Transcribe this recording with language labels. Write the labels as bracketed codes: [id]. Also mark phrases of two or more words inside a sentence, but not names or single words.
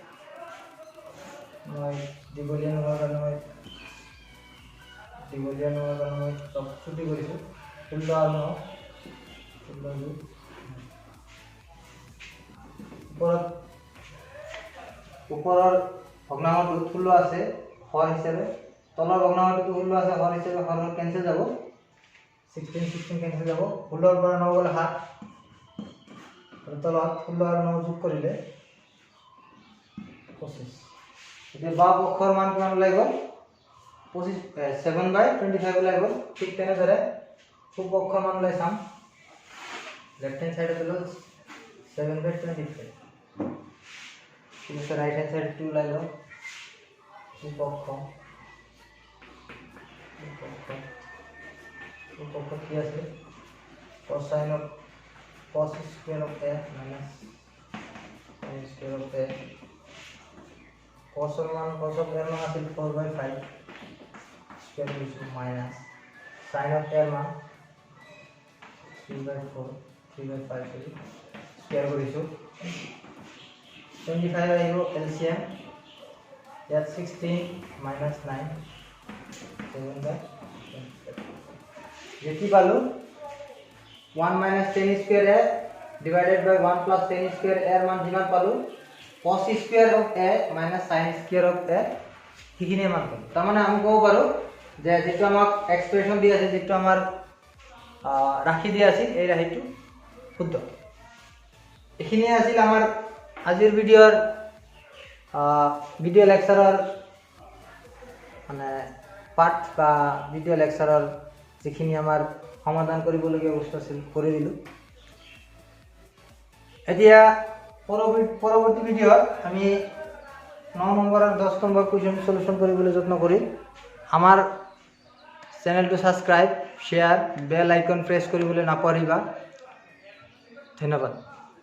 [as] মই দীঘলীয়া নোহোৱাৰ কাৰণে মই চব ছুটি কৰিছো 16 আৰু 9 ওপৰৰ ভগ্নাংশটো 16 আছে হৰ হিচাপে তলৰ ভগ্নাংশটো 16 আছে হৰ হিচাপে হৰ কেনসেল যাব 16 কেনসেল যাব 16 পৰা 9 গলে 7 আৰু তলত 16 আৰু 9 যোগ কৰিলে 25 এতিয়া বাওঁ পক্ষৰ মান কিমান ওলাই গল 25 7/25 ওলাই গল ঠিক তেনেদৰে সোঁ পক্ষৰ মান ওলাই চাম [en] left hand side [as] হলো 7/25 ঠিক আছে [en] right hand side [as] 2 ওলাই গল সোঁ পক্ষ [en] কি আছে cosine of cos square of a minus sin square of a cos of a [as] মান আছিল [en] 4/5 square into minus sin of a মান [as] 3/5 square কৰিছো 25 আহিব এলসিএম ইয়াত 16 minus 9 7/25 যেটি পালো [en] 1 minus 10 square a divided by 1 plus 10 square a [as] এর মান যিমান পালো [en] cos square of a minus sin square of a [as] হিখিনি মান পালো তার মানে আমি কব পাৰো যে যেটো আমাক এক্সপ্রেশন দি আছে যেটো আমাৰ রাখি দি আছে এই রাখিটো শুদ্ধ এখিনি আছিল আমাৰ আজিৰ ভিডিও লেকচাৰৰ মানে পাঠ বা ভিডিও লেকচাৰৰ যিখিনি আমাৰ সমাধান কৰিবলগীয়া বস্তু আছিল কৰি দিলো এতিয়া পৰৱৰ্তী ভিডিওত আমি 9 নম্বৰ আৰু 10 নম্বৰ [en] question solution [as] কৰিবলৈ যত্ন কৰিম আমাৰ চেনেলটো [en] subscribe share bell icon [as] প্ৰেছ কৰিবলৈ নাপাহৰিবা ধন্যবাদ।